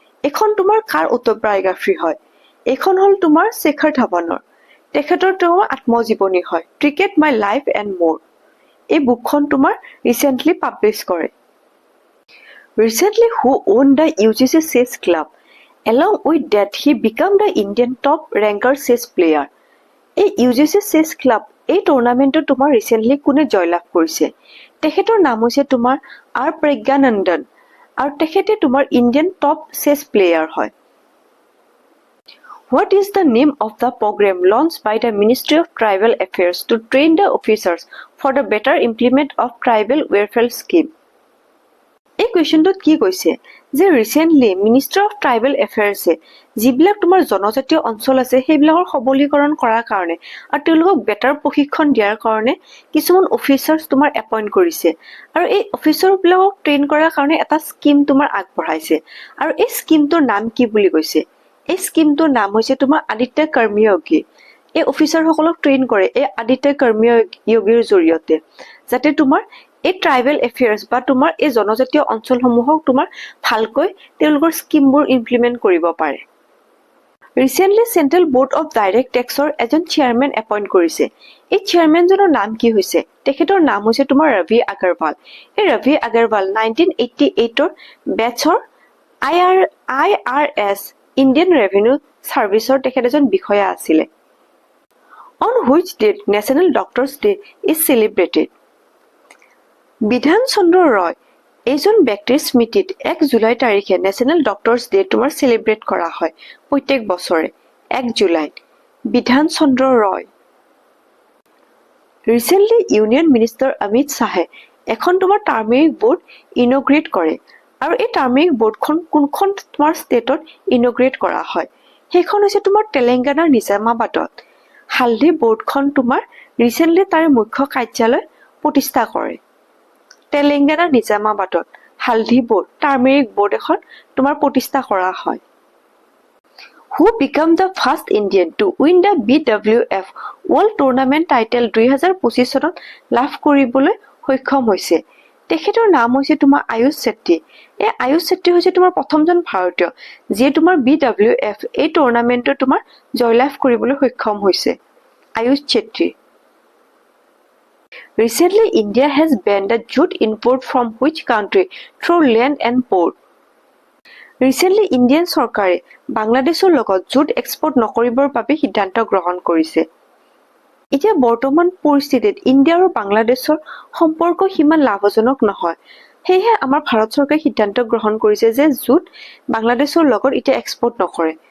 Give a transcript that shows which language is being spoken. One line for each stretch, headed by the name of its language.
Assamese: এইখন তোমাৰ কাৰ অটোবায়োগ্ৰাফী হয়? এইখন হ'ল তোমাৰ শেখৰ ধাৱনৰ। তেখেতৰ আত্মজীৱনী হয় ক্ৰিকেট মাই লাইফ এণ্ড মোৰ। এই বুকখন তোমাৰ ৰিচেণ্টলি পাব্লিছ কৰে।
English: Recently who won the UGC chess club? Along with that, he became the Indian top ranker chess player.
Assamese: এই UGC চেছ ক্লাব এই টুৰ্ণামেণ্টত তোমাৰ ৰিচেণ্টলি কোনে জয়লাভ কৰিছে? তেখেতৰ নাম হৈছে তোমাৰ R প্ৰজ্ঞানন্দন আৰু তেখেতে তোমাৰ ইণ্ডিয়ান টপ চেছ প্লেয়াৰ হয়।
English: What is the name of the program launched by the Ministry of Tribal Affairs to train the officers for the better implement of tribal welfare scheme?
Assamese: এই কুৱেশ্যনটোত কি কৈছে যে ৰিচেণ্টলি মিনিষ্টাৰ অফ ট্ৰাইবেল এফেয়াৰ্ছে যিবিলাক তোমাৰ জনজাতীয় অঞ্চল আছে সেইবিলাকৰ সবলীকৰণ কৰাৰ কাৰণে আৰু তেওঁলোকক বেটাৰ প্ৰশিক্ষণ দিয়াৰ কাৰণে কিছুমান অফিচাৰ্ছ তোমাৰ এপইণ্ট কৰিছে। আৰু এই অফিচাৰবিলাকক ট্ৰেইন কৰাৰ কাৰণে এটা স্কিম তোমাৰ আগবঢ়াইছে। আৰু এই স্কিমটোৰ নাম কি বুলি কৈছে? এই স্কিমটোৰ নাম হৈছে তোমাৰ আদিত্য কৰ্ময়োগী। এই অফিচাৰসকলক ট্ৰেইন কৰে এই আদিত্য কৰ্ময়োগীৰ জৰিয়তে, যাতে তোমাৰ এই ট্ৰাইবেল এফেয়াৰ্ছ বা তোমাৰ এই জনজাতীয় অঞ্চলসমূহক তোমাৰ ভালকৈ তেওঁলোকৰ স্কিমবোৰ ইমপ্লিমেণ্ট কৰিব পাৰে। Recently central board of direct টেক্সৰ এজন চেয়াৰমেন এপইণ্ট কৰিছে। এই চেয়াৰমেনজনৰ নাম কি হৈছে? তেখেতৰ নাম হৈছে তোমাৰ ৰবি আগৰৱাল। এই Ravi Agarwal 1988ৰ বেটছৰ IRS Indian revenue ছাৰ্ভিচৰ তেখেত এজন বিষয়া আছিলে।
English: On which date National Doctors Day is celebrated?
Assamese: বিধান চন্দ্ৰ ৰয় এইজন ব্যক্তিৰ স্মৃতিত 1 জুলাই তাৰিখে নেশ্যনেল ডক্টৰ্ছ ডে তোমাৰ চেলিব্ৰেট কৰা হয় প্ৰত্যেক বছৰে 1 জুলাইত। বিধান চন্দ্ৰ ৰয়। ৰিচেণ্টলি ইউনিয়ন মিনিষ্টাৰ অমিত শ্বাহে এখন তোমাৰ টাৰ্মেৰিক বোৰ্ড ইনগ্ৰেট কৰে। আৰু এই টাৰ্মেৰিক বোৰ্ডখন কোনখন তোমাৰ ষ্টেটত ইনগ্ৰেট কৰা হয়? সেইখন হৈছে তোমাৰ তেলেংগানাৰ নিজামাবাদত। হালধি বোৰ্ডখন তোমাৰ ৰিচেণ্টলি তাৰ মুখ্য কাৰ্যালয় প্ৰতিষ্ঠা কৰে। তেলেংগানাৰ নিজামাবাদত হালধি বোৰ্ড টাৰ্মেৰিক বোৰ্ড এখন তোমাৰ প্ৰতিষ্ঠা কৰা হয়।
English: Who became the first Indian to win the BWF World Tournament title
Assamese: 2025 চনত লাভ কৰিবলৈ সক্ষম হৈছে? তেখেতৰ নাম হৈছে তোমাৰ আয়ুষ ছেত্ৰী। এই আয়ুষ ছেত্ৰী হৈছে তোমাৰ প্ৰথমজন ভাৰতীয় যিয়ে তোমাৰ BWF এই টুৰ্ণামেণ্টত তোমাৰ জয়লাভ কৰিবলৈ সক্ষম হৈছে।
English: Ayush Chetri. Recently, India has banned the jute import from which country through land and port? Recently, Indian
Assamese: চৰকাৰে বাংলাদেশৰ লগত জুট এক্সপৰ্ট নকৰিবৰ বাবে সিদ্ধান্ত গ্ৰহণ কৰিছে। এতিয়া বৰ্তমান পৰিস্থিতিত ইণ্ডিয়া আৰু বাংলাদেশৰ সম্পৰ্ক সিমান লাভজনক নহয়। সেয়েহে আমাৰ ভাৰত চৰকাৰে সিদ্ধান্ত গ্ৰহণ কৰিছে যে জুট বাংলাদেশৰ লগত এতিয়া এক্সপৰ্ট নকৰে।